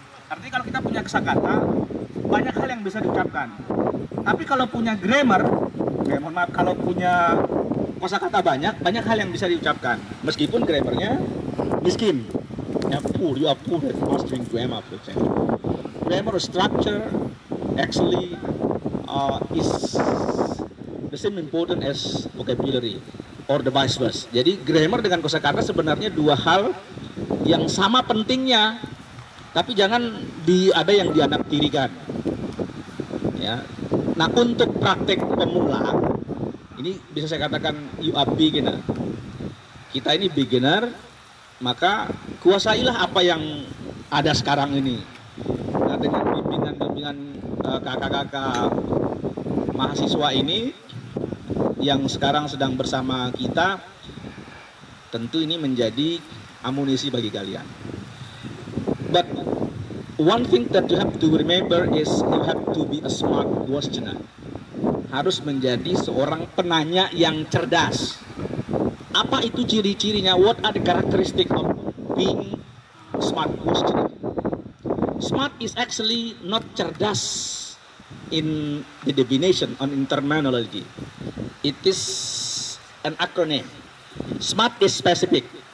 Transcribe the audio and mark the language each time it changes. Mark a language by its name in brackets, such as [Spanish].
[Indonesian] Artinya kalau kita punya kosakata, banyak hal yang bisa diucapkan. Tapi kalau punya grammar, kalau punya kosakata banyak hal yang bisa diucapkan. Meskipun grammarnya miskin. [English] You are poor at mastering grammar, for example. Grammar structure actually is the same important as vocabulary or the vice versa. [Indonesian] Jadi grammar dengan kosakata sebenarnya dua hal yang sama pentingnya, tapi jangan ada yang dianaktirikan. Ya. Nah, untuk praktek pemula, ini bisa saya katakan [English] you are beginner. [Indonesian] Kita ini beginner, maka kuasailah apa yang ada sekarang ini. Nah, dengan bimbingan kakak-kakak mahasiswa ini yang sekarang sedang bersama kita, tentu ini menjadi amunisi bagi kalian. [English] But one thing that you have to remember is you have to be a smart questioner. [Indonesian] Harus menjadi seorang penanya yang cerdas. Apa itu ciri-cirinya? [English] What are the characteristics of being a smart questioner? Smart is actually not cerdas in the definition on terminology. It is an acronym. Smart is specific.